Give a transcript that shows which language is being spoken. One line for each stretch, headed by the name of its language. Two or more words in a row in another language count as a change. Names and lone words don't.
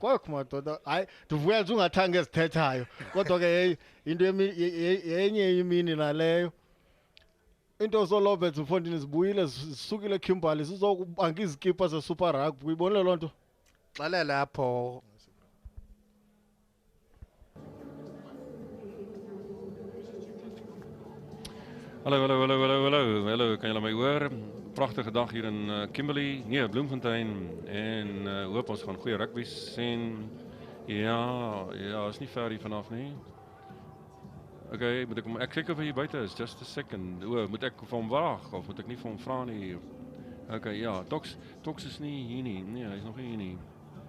Xhosa: kwakho madoda hayi ndivuya nje ungathanga ezithethayo kodwa ke into yenye imini naleyo into zoLobert Mfondini zibuyile zisukile Kimberley sizokubanga izikipa zeSuper Rugby uyibonile loo nto xelele apho
Afrikaans: Hallo, kan julle my hoor? Pragtige dag hier in Kimberley, nee, Bloemfontein en hoop ons gaan goeie rugby sien. Ja, is nie ver hier vanaf nie. Okay, moet ek kyk of hy buite is,
English: just a second.
Afrikaans: Moet ek vir hom wag of moet ek nie vir hom vra nie? Okay, ja, Tox is nie hier nie. Nee, hy's nog nie hier nie.